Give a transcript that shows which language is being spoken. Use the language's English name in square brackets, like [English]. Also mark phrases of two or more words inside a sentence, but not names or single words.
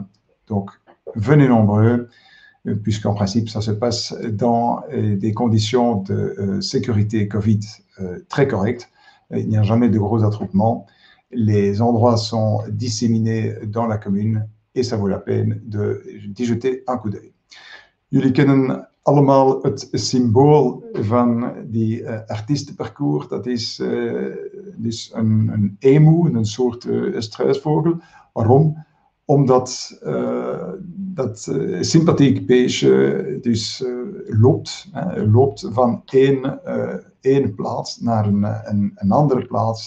[French] Donc venez nombreux, puisqu'en principe ça se passe dans des conditions de sécurité Covid très correctes. Il n'y a jamais de gros attroupements. Les endroits sont disséminés dans la commune et ça vaut la peine d'y jeter un coup d'œil. [Dutch] Jullie kennen allemaal het symbool van die artiestenparcours. Dat is dus een emu, een soort struisvogel. Waarom? omdat dat sympathiek beestje dus loopt van één plaats naar een andere plaats.